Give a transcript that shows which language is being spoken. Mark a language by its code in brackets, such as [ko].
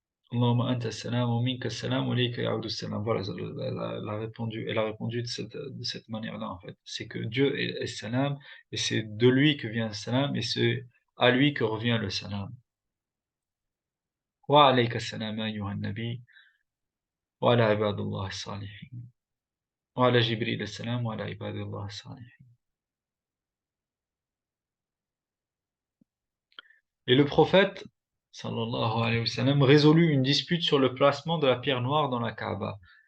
[ar] Allahumma anta salam, wa minka salam, wa ilayka ya'udu salam. [fr] Voilà, elle a répondu de cette manière-là, en fait. C'est que Dieu est salam, et c'est de lui que vient le salam, et c'est à lui que revient le salam. [ar] Wa alayka salam, ayyuhan nabi. وعلى عباد الله الصالحين وعلى جبريل السلام وعلى عباد الله الصالحين. [fr] Et le prophète, sallallahu alayhi wa sallam, résolut une dispute sur le placement de la pierre noire dans la Kaaba.